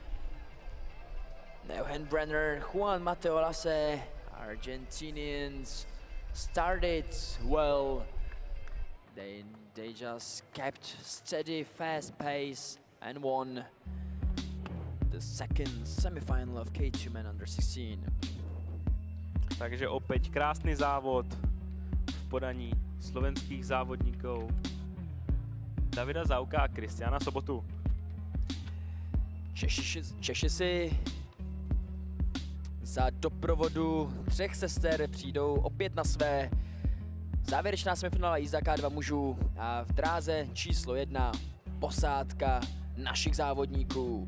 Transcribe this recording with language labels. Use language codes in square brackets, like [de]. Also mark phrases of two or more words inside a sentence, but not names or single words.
[en] Nohan Brenner, Juan Mateo Lasse, Argentinians started well. They just kept steady, fast pace and won the second semi-final of K2 Men Under 16. [sk] Takže opäť krásny závod v podaní slovenských závodníkov Davida Zauka a Kristiana Sobotu. [cs] Češi si za doprovodu 3 sester přijdou opět na své. Závěrečná semifinálová jízda K2 mužů a v dráze číslo 1 posádka našich závodníků.